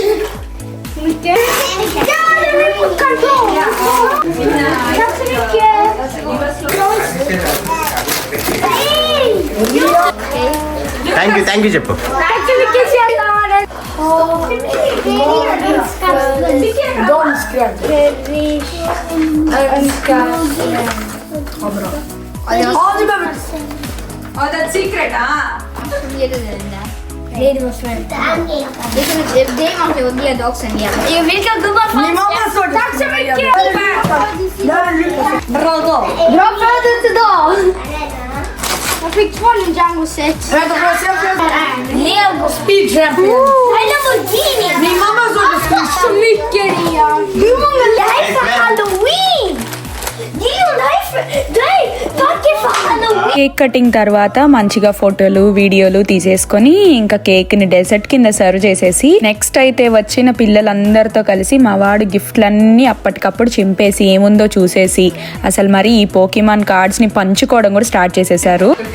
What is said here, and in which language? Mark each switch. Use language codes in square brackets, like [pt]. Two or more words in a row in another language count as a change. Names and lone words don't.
[en] thank you [te] చెప్పు [en] Don't scratch. All the babies. Oh, that's secret, ah? [sv] Mi mamma så Tack så mycket! Där är Lucas. Bra födelsedag idag! Jag fick 2 Ninjago set. Vänta, får jag se? Lego Speed champion. Nej, Lamborghini! Min mamma såg det Tack så mycket, Rian! Hur många? Det här är för Halloween! Dion, tack för Halloween! [en] cake cutting [te] తర్వాత మంచిగా ఫోటోలు వీడియోలు తీసేసుకొని ఇంకా కేక్ ని డెజర్ట్ కింద సర్వ్ చేసేసి నెక్స్ట్ అయితే వచ్చిన పిల్లలందరితో కలిసి మా వాడు గిఫ్ట్లన్నీ అప్పటికప్పుడు చింపేసి ఏముందో చూసేసి అసలు మరి ఈ [en] Pokémon cards [te] ని పంచుకోవడం కూడా స్టార్ట్ చేసేసారు.